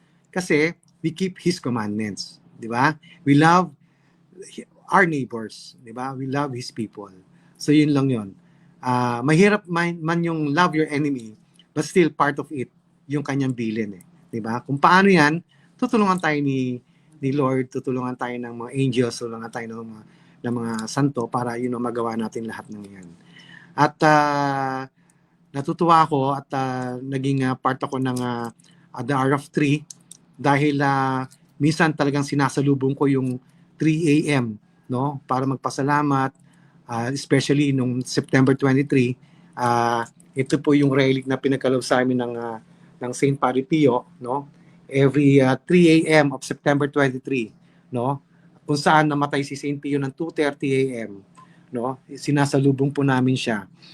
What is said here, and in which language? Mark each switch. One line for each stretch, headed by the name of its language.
English: Kasi we keep His commandments. Di ba? We love our neighbors. Di ba? We love His people. So yun lang yun.
Filipino: Mahirap man yung
English: love your enemy, but still part of it,
Filipino: yung kanyang bilin. Di ba? Kung paano yan, tutulungan tayo ni Lord, tutulungan tayo ng mga angels, tutulungan tayo ng mga santo para magawa natin lahat ng yan. At natutuwa ako at naging part ako ng The Hour of 3 dahil minsan talagang sinasalubong ko yung 3 a.m. no, para magpasalamat, especially nung September 23. Ito po yung relic na pinagkaloob sa amin ng St. Padre Pio, no, every 3 a.m. of September 23, no, kung saan namatay si St. Pio ng 2:30 a.m. no, sinasalubong po namin siya.